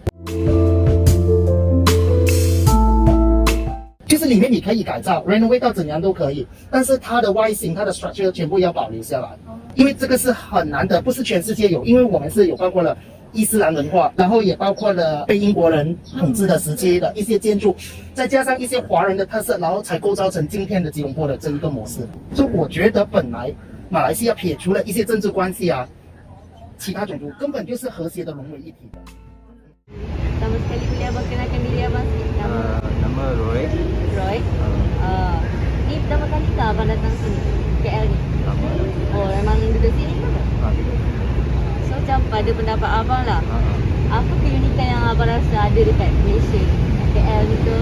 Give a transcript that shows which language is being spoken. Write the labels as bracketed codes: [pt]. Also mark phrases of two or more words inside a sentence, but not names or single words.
[zh] 就是里面你可以改造 renovate 到怎样都可以，但是它的外形、它的 structure 全部要保留下来，因为这个是很难得，不是全世界有，因为我们是有包括了伊斯兰文化，然后也包括了被英国人统治的时期的一些建筑，再加上一些华人的特色，然后才构造成今天的吉隆坡的这一个模式。所以我觉得本来马来西亚撇除了一些政治关系啊，其他种族根本就是和谐的融为一体的。 [ms] Pertama sekali boleh abang kenalkan diri abang sikit? Nama Roy. Roy. Ni pertama kali tak abang datang sini? KL ni? Lama. Oh, memang duduk sini ke? So macam pada pendapat abang lah, apa keunikan yang abang rasa ada dekat Malaysia, KL ni tu?